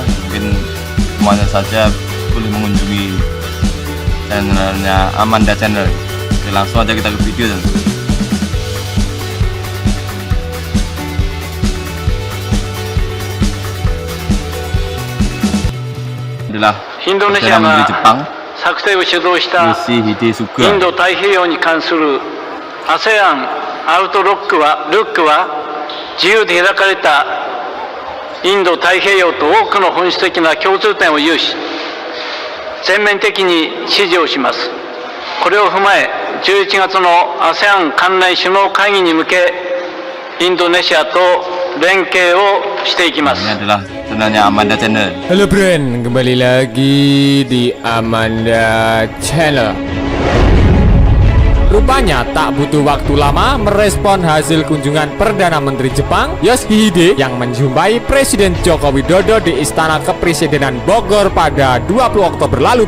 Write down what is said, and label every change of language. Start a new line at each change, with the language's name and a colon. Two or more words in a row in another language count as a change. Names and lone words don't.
Indonesian: Mungkin semuanya saja boleh mengunjungi channelnya Amanda Channel. Oke, langsung aja kita ke video dan adalah Indonesia Menteri Jepang
Japanese: 作成を主導した Yoshihide イン Suga. ド太平洋に関する ASEAN アウトロックは自由で開かれたインド太平洋と多くの本質的な共通点を有し、全面的に支持をします。これを踏まえ11月の ASEAN 関連首脳会議に向けインドネシアと連携をしていきます。
Indonesian: Ini adalah channelnya Amanda Channel. Halo Bren, kembali lagi di Amanda Channel. Rupanya tak butuh waktu lama merespon hasil kunjungan Perdana Menteri Jepang Yoshihide yang menjumpai Presiden Joko Widodo di Istana Kepresidenan Bogor pada 20 Oktober lalu.